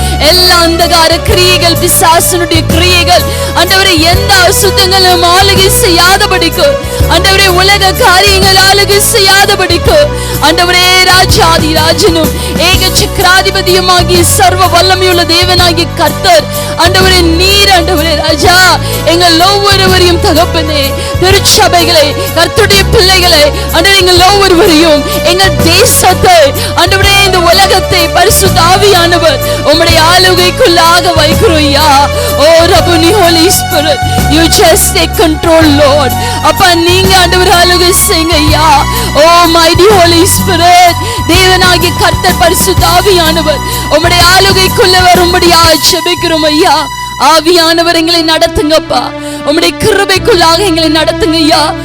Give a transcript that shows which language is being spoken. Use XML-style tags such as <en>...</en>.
<ta>எல்லா அந்தகார கிரியைகள், பிசாசனுடைய கிரியைகள் ஆண்டவரே எந்த அசுத்தங்களும் ஆளுகை செய்யாதபடிக்கு, ஆண்டவரே உலக காரியங்கள் ஆளுகை செய்யாதபடிக்கு, ஆண்டவரே ராஜாதி ராஜனும் ஏக சக்கராதிபதியுமாகிய சர்வ வல்லமையுள்ள தேவனாகிய கர்த்தர் ஆண்டவரே நீர் ஆண்டவரே ராஜா எங்கள் ஒவ்வொருவரையும் தகப்பனே, திருச்சபைகளை, கர்த்தருடைய பிள்ளைகளை ஆண்டவரே எங்கள் ஒவ்வொருவரையும், எங்கள் தேசத்தை ஆண்டவரே இந்த உலகத்தை பரிசுத்த ஆவியானவர் உம்முடைய ஆளுகைக்குள்ளாக வைக்கிறோம் ஐயா.</ta> <en>O Rabboni Holy Spirit, you just take control Lord.</en> <ta>அப்பா நீங்க ஆண்டவரே ஆளுகை செய்யுங்க ஐயா. ஓ</ta> <en>mighty holy spirit,</en> <ta>தேவனாகிய கர்த்தர் பரிசுத்த ஆவியானவர் உம்முடைய ஆளுகைக்குள்ள வரும்படியா ஜெபிக்கிறோம் ஐயா. ஆவியானவர் எங்களை நடத்துங்கப்பா. உம்முடைய கிருபைக்குள்ளாக எங்களை நடத்துங்க ஐயா.</ta>